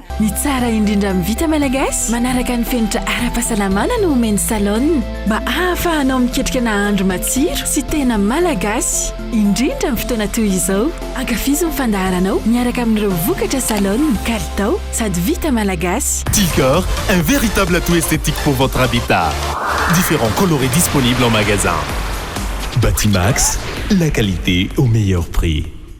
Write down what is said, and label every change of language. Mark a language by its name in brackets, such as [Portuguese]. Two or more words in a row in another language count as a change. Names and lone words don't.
[Malagasy] Ny tsara indrindra amin'ny vita malagasy manaraka ny fenitra ara-pahasalamana no omeny salon mba ahafahanao miketrika nahandro matsiro sy tena malagasy indrindra amin'ny fotoana toy izao. Ankafizo ny fandaharanao miaraka amin'ireo vokatra salon kalitao sady vita malagasy. [French] Ticor, un véritable atout esthétique pour votre habitat. Différents coloris disponibles en magasin. Batimax, la qualité au meilleur prix.